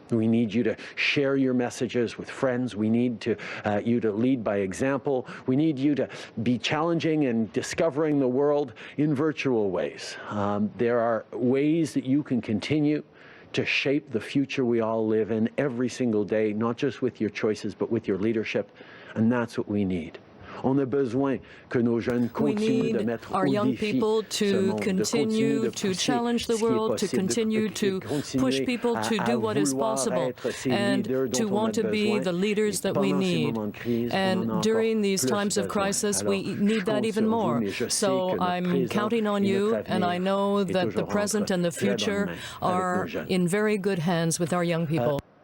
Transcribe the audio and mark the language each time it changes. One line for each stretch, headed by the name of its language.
English: We need you to share your messages with friends. We need you to lead by example. We need you to be challenging and discovering the world in virtual ways. There are ways that you can continue to shape the future we all live in every single day, not just with your choices, but with your leadership. And that's what we need.
French: On a besoin que nos jeunes continuent de mettre
English: our young people to continue to challenge the world, to continue to push people to do what is possible, and to want to be the leaders that we need. And during these times of crisis, we need that even more. So I'm counting on you, and I know that the present and the future are in very good hands with our young people.